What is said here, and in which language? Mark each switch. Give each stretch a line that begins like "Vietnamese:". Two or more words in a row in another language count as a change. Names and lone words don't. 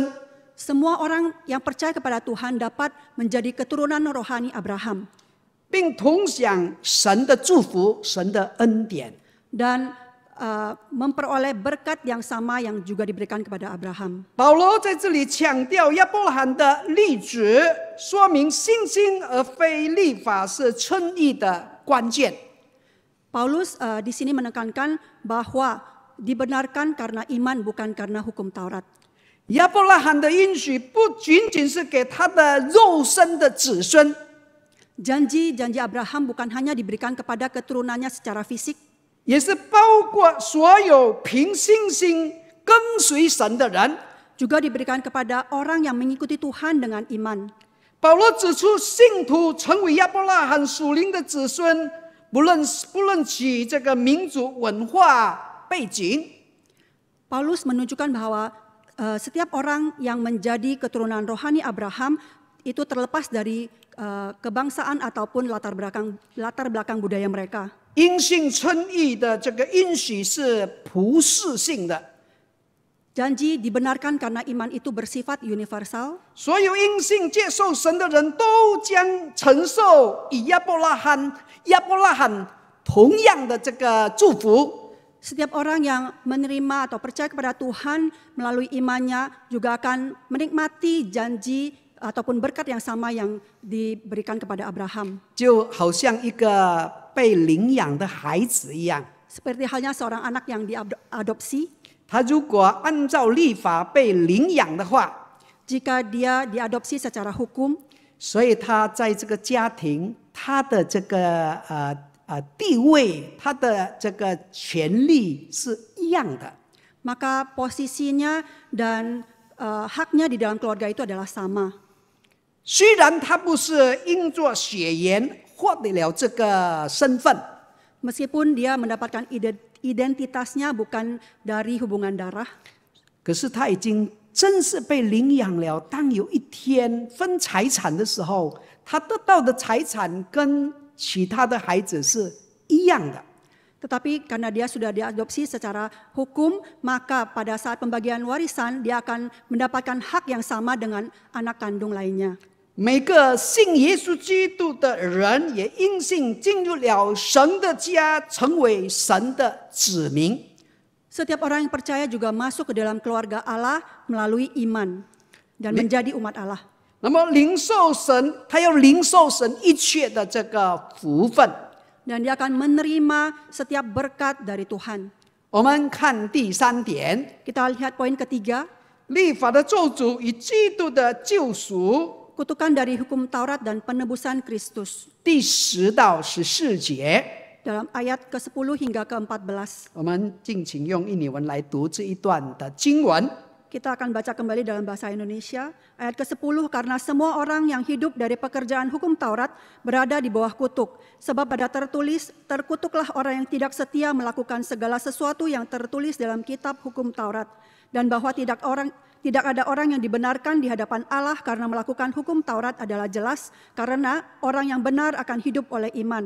Indonesian: Semua orang yang percaya kepada Tuhan dapat menjadi keturunan rohani Abraham.
Chinese: 并同享神的祝福、神的恩典。
Indonesian: Dan memperoleh berkat yang sama yang juga diberikan kepada Abraham.
Chinese: 保罗在这里强调亚伯拉罕的例子，说明信心而非律法是称义的关键。
Indonesian: Paulus di sini menekankan bahwa dibenarkan karena iman bukan karena hukum Taurat.
Chinese: 亚伯拉罕的应许不仅仅是给他的肉身的子孙。
Indonesian: Janji-janji Abraham bukan hanya diberikan kepada keturunannya secara fisik,
Chinese: 也是包括所有凭信心跟随神的人。
Indonesian: juga diberikan kepada orang yang mengikuti Tuhan dengan iman.
Chinese: 保罗指出，信徒成为亚伯拉罕属灵的子孙，不论其这个民族文化背景，
Indonesian: Paulus menunjukkan bahwa setiap orang yang menjadi keturunan rohani Abraham itu terlepas dari kebangsaan ataupun latar belakang budaya mereka.
Chinese: 因信称义的这个应许是普世性的，
Indonesian: Janji dibenarkan karena iman itu bersifat universal.
Chinese: 所有因信接受神的人都将承受与亚伯拉罕同样的这个祝福。
Indonesian: Setiap orang yang menerima atau percaya kepada Tuhan melalui imannya juga akan menikmati janji ataupun berkat yang sama yang diberikan kepada Abraham.
Chinese: 就好像一个被领养的孩子一样，
Indonesian: Seperti halnya seorang anak yang diadopsi,
Chinese: 他如果按照律法被领养的话，
Indonesian: jika dia diadopsi secara hukum,
Chinese: 所以他在这个家庭，他的这个地位，他的这个权利是一样的。
Indonesian: maka posisinya dan haknya di dalam keluarga itu adalah sama.
Chinese: 虽然他不是因着血缘获得了这个身份，
Indonesian: Meskipun dia mendapatkan identitasnya bukan dari hubungan darah,
Chinese: 可是他已经真是被领养了。当有一天分财产的时候，他得到的财产跟其他的孩子是一样的。
Indonesian: tetapi karena dia sudah diadopsi secara hukum, maka pada saat pembagian warisan dia akan mendapatkan hak yang sama dengan anak kandung lainnya.
Chinese: 每个信耶稣基督的人也因信进入了神的家，成为神的子民。
Indonesian: Setiap orang yang percaya juga masuk ke dalam keluarga Allah melalui iman dan menjadi umat Allah.
Chinese: 那么领受神，他要领受神一切的这个福分。
Indonesian: Dan dia akan menerima setiap berkat dari Tuhan.
Chinese: 我们看第三点，
Indonesian: Kita lihat poin ketiga,
Chinese: 律法的咒诅与基督的救赎，
Indonesian: kutukan dari hukum Taurat dan penebusan Kristus.
Chinese: 第10到14节。
Indonesian: Dalam ayat ke-10 hingga ke-14.
Chinese: 我们敬请用印尼文来读这一段的经文。
Indonesian: Kita akan baca kembali dalam bahasa Indonesia. Ayat ke-10, karena semua orang yang hidup dari pekerjaan hukum Taurat berada di bawah kutuk. Sebab ada tertulis, terkutuklah orang yang tidak setia melakukan segala sesuatu yang tertulis dalam kitab hukum Taurat. Dan bahwa tidak ada orang yang dibenarkan di hadapan Allah karena melakukan hukum Taurat adalah jelas, karena orang yang benar akan hidup oleh iman.